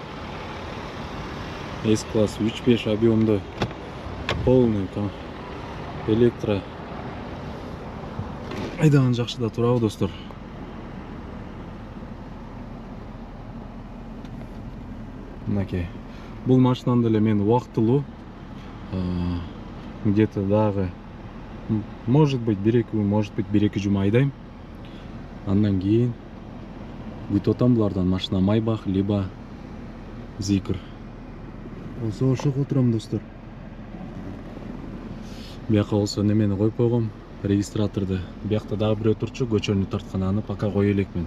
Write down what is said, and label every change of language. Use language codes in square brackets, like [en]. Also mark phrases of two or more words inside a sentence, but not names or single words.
[ky] S-класс 3,5 объемдо [ru] полный электро [ky] айдаган жакшы да турабы, достор. Мынакей. Бул машинаны деле мен убактылуу где-то дагы [ru] может быть [ky] 1-2 күн, [ru] может быть [ky] 1-2 жума айдайм. Андан кийин күтүп атам булардан машина Майбах либо Зикр. Болсо ошого отурам, достор. Бияка болсо немени коюп койгом, регистраторду. Биякта дагы бирөө турчу, көчөнү тарткан, аны пока кое элекмин.